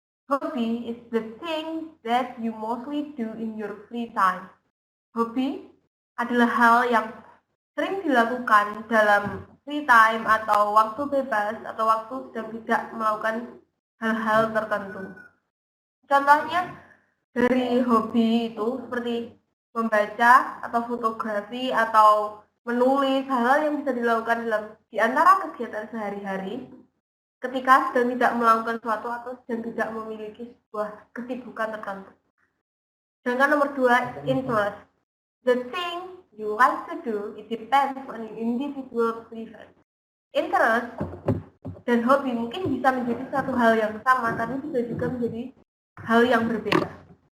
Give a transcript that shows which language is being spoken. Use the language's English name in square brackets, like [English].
[English] Hobby is the thing that you mostly do in your free time. [Indonesian] Hobi adalah hal yang sering dilakukan dalam free time atau waktu bebas atau waktu sedang tidak melakukan hal-hal tertentu. Contohnya dari hobi itu seperti membaca atau fotografi atau menulis, hal-hal yang bisa dilakukan di antara kegiatan sehari-hari ketika sedang tidak melakukan sesuatu atau sedang tidak memiliki sebuah kesibukan tertentu. Sedangkan nomor 2, interest. [English] The thing you like to do, it depends on individual preference. [Indonesian] Interest dan hobi mungkin bisa menjadi satu hal yang sama, tapi bisa juga menjadi hal yang berbeda.